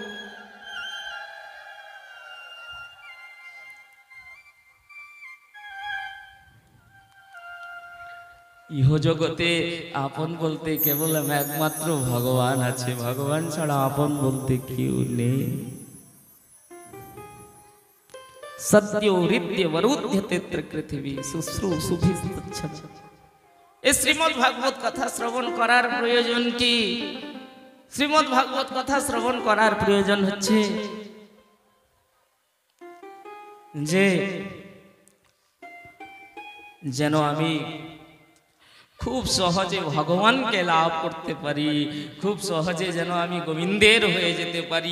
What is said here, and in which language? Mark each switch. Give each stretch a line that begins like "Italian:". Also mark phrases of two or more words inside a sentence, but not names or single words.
Bangla: ইহ জগতে আপন বলতে কেবল একমাত্র ভগবান আছে, ভগবান ছাড়া আপন বলতে কেউ নেই।
Sanskrit: सत्यो हृदय वरुध्यते पृथ्वी शुश्रूषुभिस्तच्छम्।
Bangla: এই শ্রীমদ্ ভাগবত কথা শ্রবণ করার প্রয়োজন কি? শ্রীমদ্ ভাগবত কথা শ্রবণ করার প্রয়োজন হচ্ছে যে যেন আমি খুব সহজে ভগবানকে লাভ করতে পারি, খুব সহজে যেন আমি গোবিন্দের হয়ে যেতে পারি।